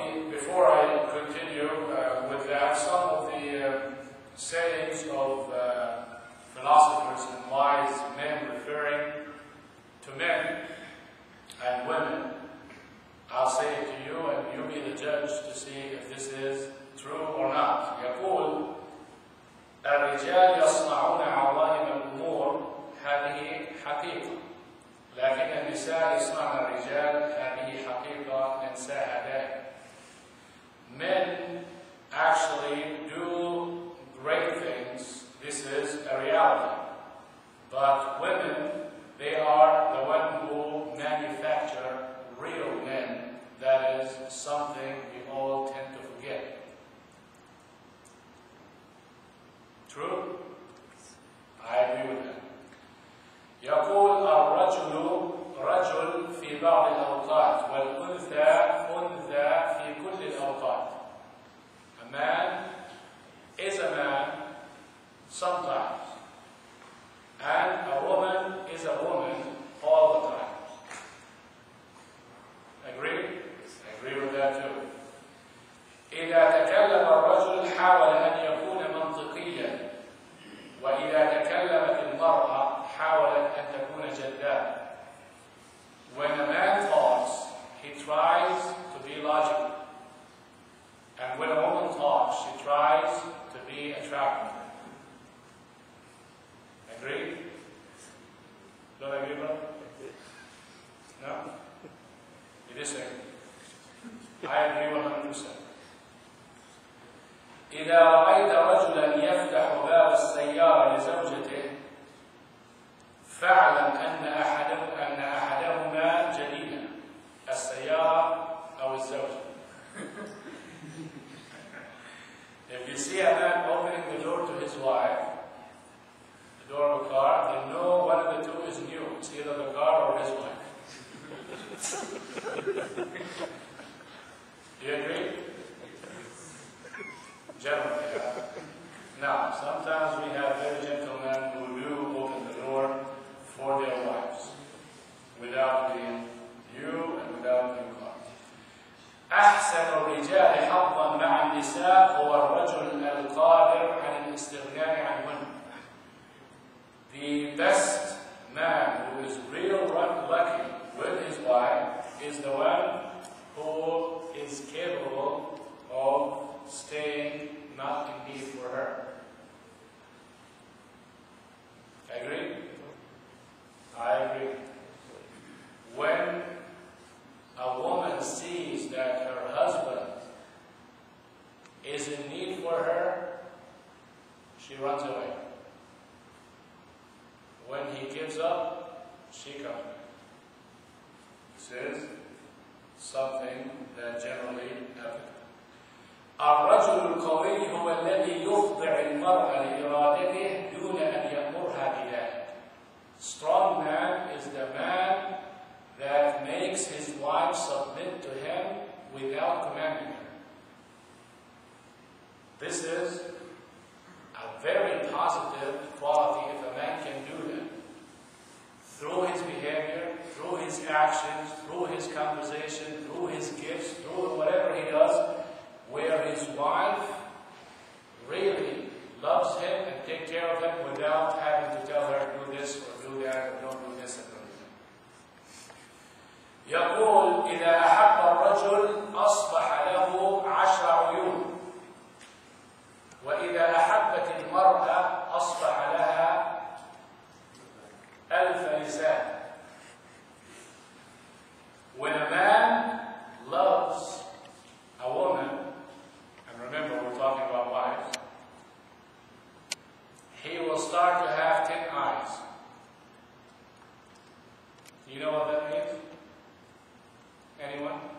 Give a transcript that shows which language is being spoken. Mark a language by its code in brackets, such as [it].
[en] Before I continue with that, some of the sayings of philosophers and wise men referring to men and women, I'll say it to you and you be the judge to see if this is true or not. [ar] يقول الرجال يصنعون عظائم الأمور هذه حقيقة لكن النساء يصنعن الرجال هذه حقيقة ننساها دائما. [en] Men actually do great things. This is a reality. But women, they are the one who manufacture real men. That is something we all tend to forget. True? I agree with that. [ar] يقول الرجل رجل في بعض الأوقات والأنثى أنثى في كل الأوقات. [en] A man is a man sometimes, and a woman is a woman all the time. Agree? I agree with that too. [ar] إذا تكلم الرجل حاول أن يكون منطقيا، وإذا تكلمت المرأة حاولت أن تكون جذابة. [en] When a man talks, he tries to be logical. And when a woman talks, she tries to be attractive. Agree? Don't agree, brother? No? You disagree? I agree 100%. [ar] إذا رأيت رجلا يفتح باب السيارة لزوجته فاعلم أن أحدهما جديدا، السيارة أو الزوجة. [en] If you see a man opening the door to his wife, the door of a car, then know one of the two is new. It's either the car or his wife. Do you agree? Generally, yeah. Now, sometimes we have very gentlemen who do open the door for their wives without being new and without being caught. [ar] أحسن الرجال حظا مع النساء هو الرجل القادر عن الاستغناء عنهن. [en] The best man who is real lucky with his wife is the one who is capable of staying not in need for her. Agree? I agree. When a woman sees that her husband is in need for her, she runs away. When he gives up, she comes back. This is something that generally happens. [ar] الرجل القوي هو الذي يخضع المرأة لإرادته دون أن يأمرها بذلك. [en] Strong man is the man that makes his wife submit to him without commanding her. This is a very positive quality if a man can do that. through his behavior, through his actions, through his conversation, through his gifts, through whatever he does, where his wife really loves him and takes care of him without having to tell her do this or do that or don't do this and don't do that. [ar] يقول إذا أحب الرجل أصبح له 10 عيون وإذا أحبت المرأة أصبح لها 1000 لسان. [en] When a man loves a woman, and remember we're talking about wives, he will start to have 10 eyes. Do you know what that means? Anyone?